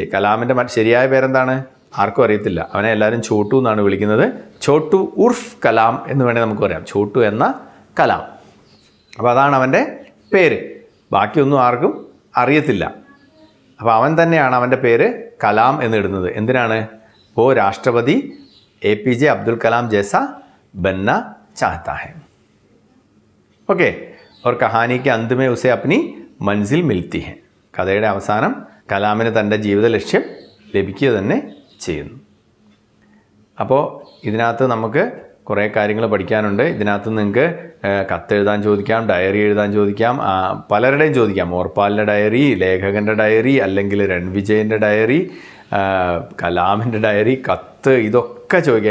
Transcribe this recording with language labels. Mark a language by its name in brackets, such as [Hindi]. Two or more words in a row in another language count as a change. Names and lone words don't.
[Malayalam] കലാമിൻ്റെ ശരിയായ പേരെന്താണ് ആർക്കും അറിയത്തില്ല. അവനെ എല്ലാവരും ചോട്ടു എന്നാണ് വിളിക്കുന്നത്. ചോട്ടു ഉർഫ് കലാം എന്ന് വേണേൽ നമുക്ക് പറയാം. ചോട്ടു എന്ന കലാം. അപ്പോൾ അതാണ് അവൻ്റെ പേര്. ബാക്കിയൊന്നും ആർക്കും അറിയത്തില്ല. അപ്പോൾ അവൻ തന്നെയാണ് അവൻ്റെ പേര് കലാം എന്നിടുന്നത്. എന്തിനാണ്? [Hindi] वो राष्ट्रपति APJ अब्दुल कलाम जैसा बनना चाहता है. ओके. और कहानी के अंत में उसे अपनी मंजिल मिलती है. [Malayalam] കഥയുടെ അവസാനം കലാമിന് തൻ്റെ ജീവിത ലക്ഷ്യം ലഭിക്കുക തന്നെ ചെയ്യുന്നു. അപ്പോൾ ഇതിനകത്ത് നമുക്ക് കുറേ കാര്യങ്ങൾ പഠിക്കാനുണ്ട്. ഇതിനകത്ത് നിങ്ങൾക്ക് കത്തെഴുതാൻ ചോദിക്കാം, ഡയറി എഴുതാൻ ചോദിക്കാം, പലരുടെയും ചോദിക്കാം. മോർപാലിൻ്റെ ഡയറി, ലേഖകൻ്റെ ഡയറി, അല്ലെങ്കിൽ രൺവിജയൻ്റെ ഡയറി, കലാമിൻ്റെ ഡയറി, കത്ത്, ഇതൊക്കെ ചോദിക്കാം.